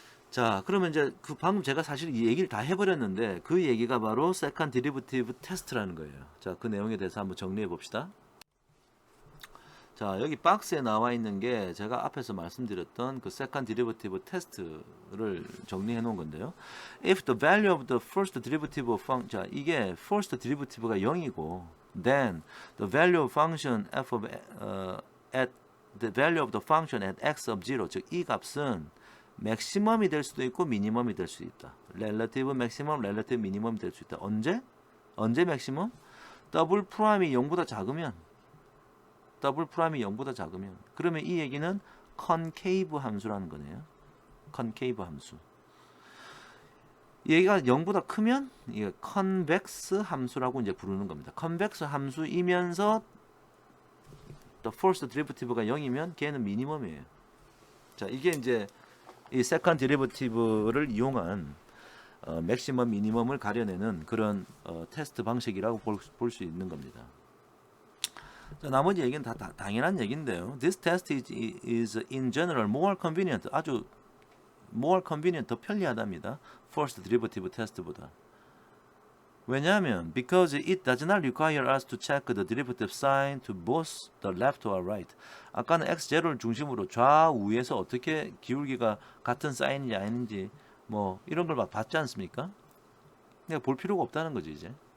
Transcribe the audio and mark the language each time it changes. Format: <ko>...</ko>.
<ko>자, 그러면 이제 그 방금 제가 사실 이 얘기를 다 해버렸는데 그 얘기가 바로 second derivative test라는 거예요. 자, 그 내용에 대해서 한번 정리해 봅시다. 자, 여기 박스에 나와 있는 게 제가 앞에서 말씀드렸던 그 second derivative test를 정리해 놓은 건데요.</ko> <en>If the value of the first derivative of function,</en> <ko>자, 이게 first derivative가 0이고,</ko> <en>then the value of function f of at the value of the function at x of 0,</en> <ko>즉 이 값은 맥시멈이 될 수도 있고 미니멈이 될 수 있다. 렐러티브 맥시멈, 렐러티브 미니멈이 될 수 있다. 언제 맥시멈? 더블 프라임이 0보다 작으면, 더블 프라임이 0보다 작으면, 그러면 이 얘기는 컨케이브 함수라는 거네요. 컨케이브 함수. 얘가 0보다 크면 이게 컨벡스 함수라고 이제 부르는 겁니다. 컨벡스 함수이면서 the first derivative가 0이면 걔는 미니멈이에요. 자, 이게 이제 이 second derivative를 이용한 맥시멈 미니멈을 가려내는 그런 테스트 방식이라고 볼 수 있는 겁니다. 자, 나머지 얘기는 다 당연한 얘기인데요.</ko> <en>This test is in general more convenient.</en> <ko>아주 more convenient, 더 편리하답니다. First derivative test보다. 왜냐하면</ko> <en>because it does not require us to check the derivative sign to both the left or right.</en> <ko>아까는 x0를 중심으로 좌우에서 어떻게 기울기가 같은 사인인지 아닌지 뭐 이런 걸 막 봤지 않습니까? 그러니까 볼 필요가 없다는 거지 이제.</ko>